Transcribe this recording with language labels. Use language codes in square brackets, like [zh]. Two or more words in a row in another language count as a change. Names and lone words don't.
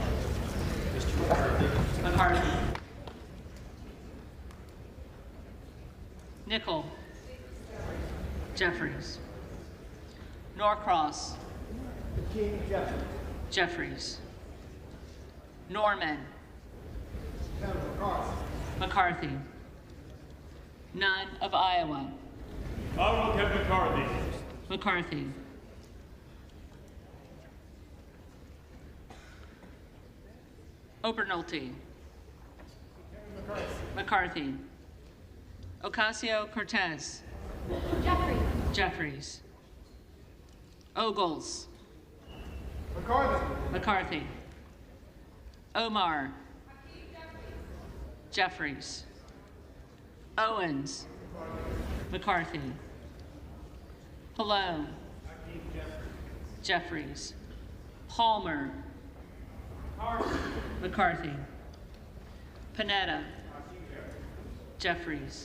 [en] McCarthy. Nickel. Jeffries. Norcross. Jeffries. Norman. McCarthy. Nunn of Iowa. Honorable Kevin McCarthy. McCarthy. Obernolte. McCarthy. Ocasio-Cortez. Jeffries. Ogles. McCarthy. Omar. Jeffries. Owens. McCarthy. Pallone. Jeffries. Palmer. McCarthy. Panetta. Jeffries.